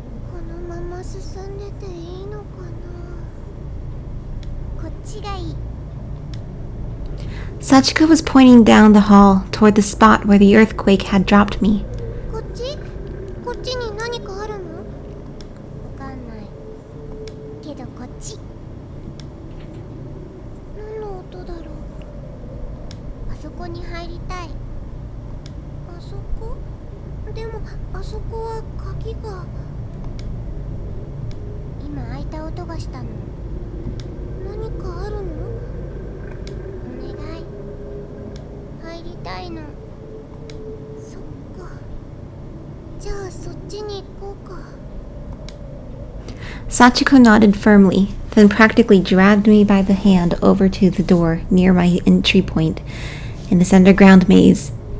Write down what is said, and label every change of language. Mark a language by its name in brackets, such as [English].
[Japanese] このまま進んでていいのかな。こっちがいい。 [English] Sachiko was pointing down the hall toward the spot where the earthquake had dropped me. [Japanese] こっち？こっちに何かあるの？わかんない。けどこっち。何の音だろう。あそこに入りたい。あそこ？でもあそこは鍵が。今開いた音がしたの。何かあるの？お願い。入りたいの。そっか。じゃあそっちに行こうか。 [English] Sachiko nodded firmly, then practically dragged me by the hand over to the door near my entry point in this underground maze.